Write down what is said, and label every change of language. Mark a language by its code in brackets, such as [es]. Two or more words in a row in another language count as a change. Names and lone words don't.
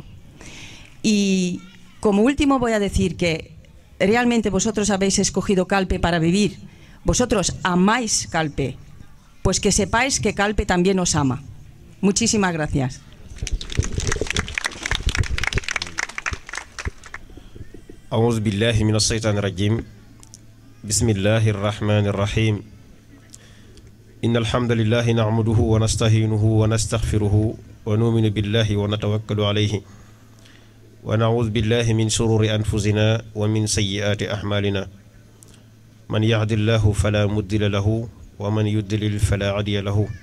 [es] Y como último voy a decir que realmente vosotros habéis escogido Calpe para vivir, vosotros amáis Calpe, pues que sepáis que Calpe también os ama. Muchísimas gracias. [ar] أعوذ بالله من الشيطان الرجيم بسم الله الرحمن الرحيم إن الحمد لله نعمده ونستعينه ونستغفره ونؤمن بالله ونتوكل عليه ونعوذ بالله من شرور أنفسنا ومن سيئات أعمالنا من يهد الله فلا مضل له ومن يضلل فلا هادي له